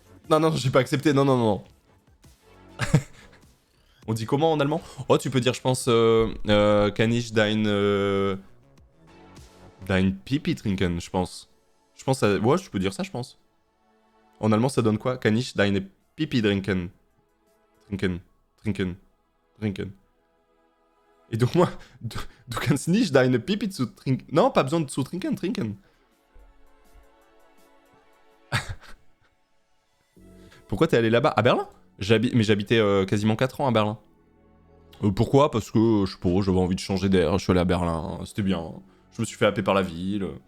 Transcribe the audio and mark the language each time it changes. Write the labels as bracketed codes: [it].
[fr] Non, non, j'ai pas accepté, non, non, non. On dit comment en allemand? Oh, tu peux dire, je pense, [de] kann ich dein Pipi trinken, [fr] je pense. Je pense, ouais, je peux dire ça, je pense. En allemand, ça donne quoi? [de] Kann ich deine Pipi trinken? Trinken, trinken, trinken. [fr] Et donc moi, [de] du kannst nicht deine Pipi zu trinken. [fr] Non, pas besoin de [de] zu trinken, trinken. [fr] Pourquoi t'es allé là-bas? À Berlin? Mais j'habitais quasiment 4 ans à Berlin. Pourquoi? Parce que, je sais pas, j'avais envie de changer d'air, je suis allé à Berlin, c'était bien. Je me suis fait happer par la ville.